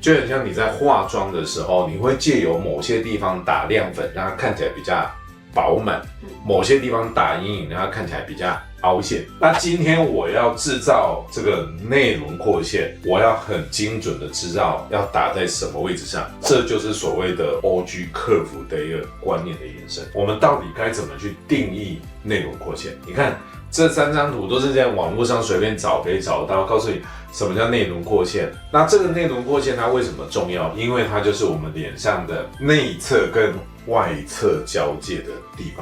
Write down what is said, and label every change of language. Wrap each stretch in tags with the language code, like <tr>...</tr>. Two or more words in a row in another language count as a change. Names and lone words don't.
<zh>就很像你在化妝的時候，你會借由某些地方打亮粉，讓它看起來比較飽滿；某些地方打陰影，讓它看起來比較凹陷。那今天我要制造這個內輪廓線，我要很精準的知道要打在什麼位置上，這就是所謂的</zh> <en>OG curve</en> <zh>的一個觀念的延伸。我們到底該怎麼去定義內輪廓線？你看這3張圖都是在網絡上隨便找可以找到，告訴你什麼叫內輪廓線。那這個內輪廓線它為什麼重要？因為它就是我們臉上的內側跟外側交界的地方。</zh>